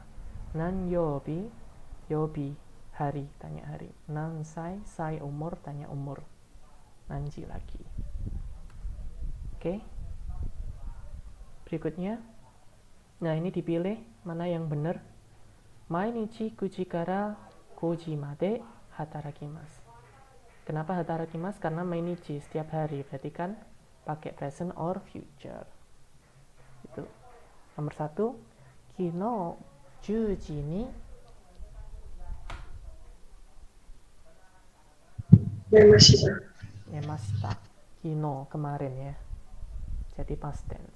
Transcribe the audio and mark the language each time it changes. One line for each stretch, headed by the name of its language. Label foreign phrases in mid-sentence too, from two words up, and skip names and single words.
Japanese: 何曜日、曜日,
Indonesian: hari, tanya hari.
Japanese: 何歳,
Indonesian: umur, tanya umur. Nanji lagi. Oke. Berikutnya. Nah, ini dipilih mana yang benar.
Japanese: 毎日9時から5時まで働きます.
Indonesian: Kenapa hatarakimasu? Karena mainichi, setiap hari. Berarti kan pakai
English: present or future.
Indonesian: Itu. Nomor 1,
Japanese: 昨日10時に寝ました.
Indonesian: Kino, kemarin ya. Jadi
English: past tense.